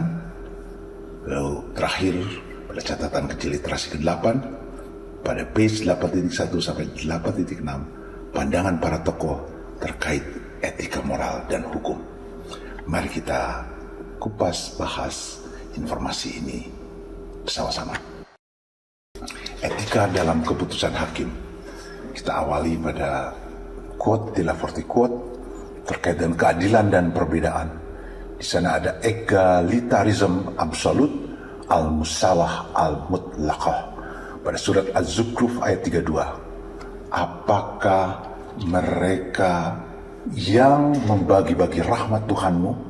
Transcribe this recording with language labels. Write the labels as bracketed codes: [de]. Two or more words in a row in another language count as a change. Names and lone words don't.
[id] Lalu terakhir pada catatan kecil literasi ke-8, pada page 8.1 sampai 8.6, pandangan para tokoh terkait etika moral dan hukum. Mari kita kupas bahas informasi ini bersama-sama. Etika dalam keputusan hakim. Kita awali pada quote de la Forte quote terkait dengan keadilan dan perbedaan. Di sana ada egalitarism absolut [ar] المساواة المطلقة [id] pada surat Az-Zukhruf ayat 32. Apakah mereka yang membagi-bagi rahmat Tuhanmu?